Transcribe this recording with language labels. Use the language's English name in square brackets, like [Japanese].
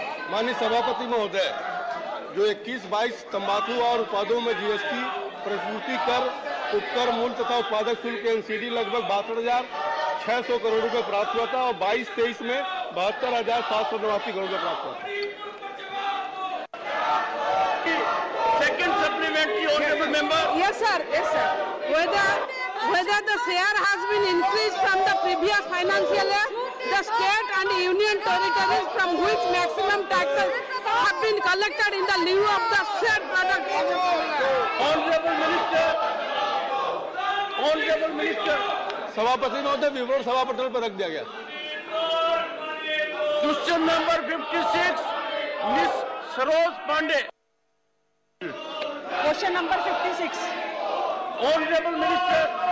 [Hindi] माननीय सभापति महोदय, जो 21-22 तंबाकू और उत्पादों में GST, प्रतिपूर्ति कर, उपकर मूल्य तथा उत्पादक शुल्क NCD लगभग 62,600 करोड़ रुपए प्राप्त हुआ था, और 22-23 में 72,789 करोड़ रुपए प्राप्त हुआ था। [English] Second supplementary honourable member. Yes, sir. Yes, sir. Whether the share has been increased from the previous financial year, the state and union territories from which maximum taxes have been collected in the lieu of the said product. Honourable minister. Honourable minister. [Hindi] सभापति महोदय, विवरण सभापति पर रख दिया गया। [English] Question number 56 miss Saroj Pandey. Question number 56. Honourable minister.